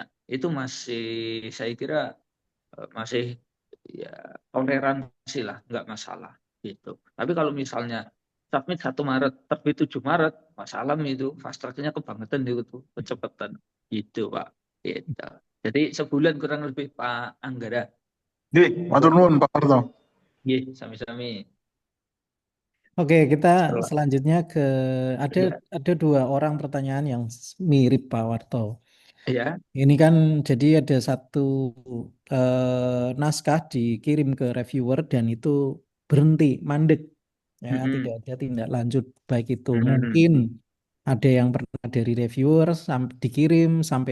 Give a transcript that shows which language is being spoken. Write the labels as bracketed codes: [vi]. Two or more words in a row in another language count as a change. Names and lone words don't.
[id] Itu masih saya kira masih ya toleransi lah, nggak masalah gitu. Tapi kalau misalnya submit 1 Maret, terbit 7 Maret, masalah itu [en] fast track- [id] nya kebangetan itu, kecepatan gitu, Pak. Gitu. Jadi sebulan kurang lebih Pak Anggara. [jv] Nggih, matur nuwun Pak Parto. Nggih, sami-sami. [id] Oke, kita Setelah selanjutnya ke ada ya, ada 2 orang pertanyaan yang mirip Pak Warto. ya. Ini kan jadi ada satu naskah dikirim ke reviewer dan itu berhenti, mandek, ya tidak ada tindak lanjut baik itu mungkin ada yang pernah dari reviewer dikirim sampai